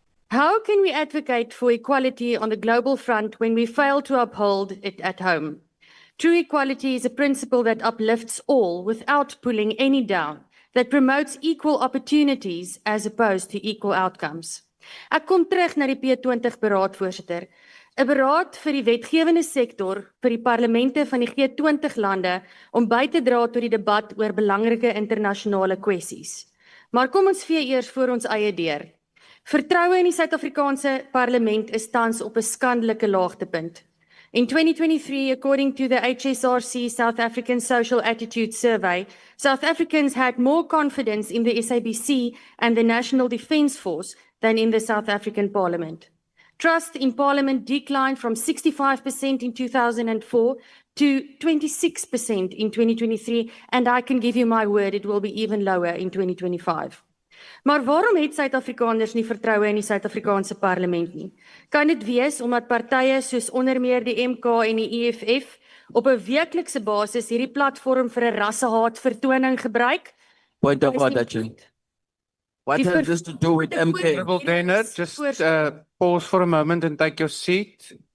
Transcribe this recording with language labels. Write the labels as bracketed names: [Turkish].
[English] How can we advocate for equality on the global front when we fail to uphold it at home? True equality is a principle that uplifts all without pulling any down, that promotes equal opportunities as opposed to equal outcomes. [Afrikaans] Ek kom terug na die P20 beraad, voorsitter. 'n Beraad vir die wetgewende sektor vir die parlemente van die G20 lande om by te dra tot die debat oor belangrike internasionale kwessies. Maar kom ons vee eers voor ons eie deur. Vertroue in die Suid-Afrikaanse parlement is tans op 'n skandelike laagtepunt. [English] In 2023, according to the HSRC South African Social Attitude Survey, South Africans had more confidence in the SABC and the National Defence Force than in the South African Parliament. Trust in Parliament declined from 65% in 2004 to 26% in 2023, and I can give you my word, it will be even lower in 2025. [Afrikaans] Maar waarom het Suid-Afrikaners nie vertroue in die Suid-Afrikaanse parlement nie? Kan dit wees omdat partye soos onder meer die MK en die EFF op 'n weeklikse basis hierdie platform vir 'n rassehaat vertoning gebruik? [English] Point of order. What has this to do with MK? Honourable Denner, just pause for a moment and take your seat.